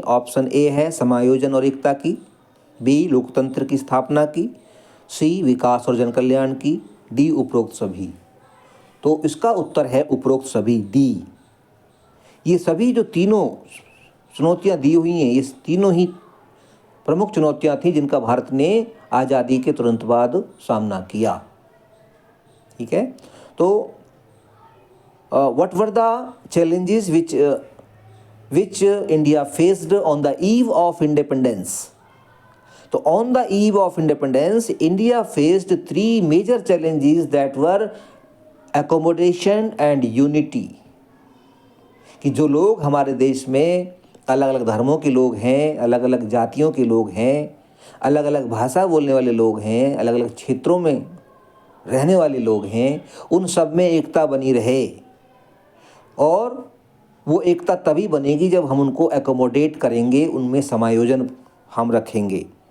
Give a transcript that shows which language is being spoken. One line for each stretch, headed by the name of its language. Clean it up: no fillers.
Hindi: Option A है समायोजन और एकता की, बी लोकतंत्र की स्थापना की, सी विकास और जन कल्याण की, डी उपरोक्त सभी। तो इसका उत्तर है उपरोक्त सभी, डी। ये सभी जो तीनों चुनौतियाँ दी हुई हैं, ये तीनों ही प्रमुख चुनौतियाँ थीं जिनका भारत ने आज़ादी के तुरंत बाद सामना किया। ठीक है, तो
English: what were the challenges which India faced on the eve of independence? So on the eve of independence, India faced 3 major challenges that were accommodation and unity.
Hindi: कि जो लोग हमारे देश में अलग अलग धर्मों के लोग हैं, अलग अलग जातियों के लोग हैं, अलग अलग भाषा बोलने वाले लोग हैं, अलग अलग क्षेत्रों में रहने वाले लोग हैं, उन सब में एकता बनी रहे। और वो एकता तभी बनेगी जब हम उनको एकोमोडेट करेंगे, उनमें समायोजन हम रखेंगे।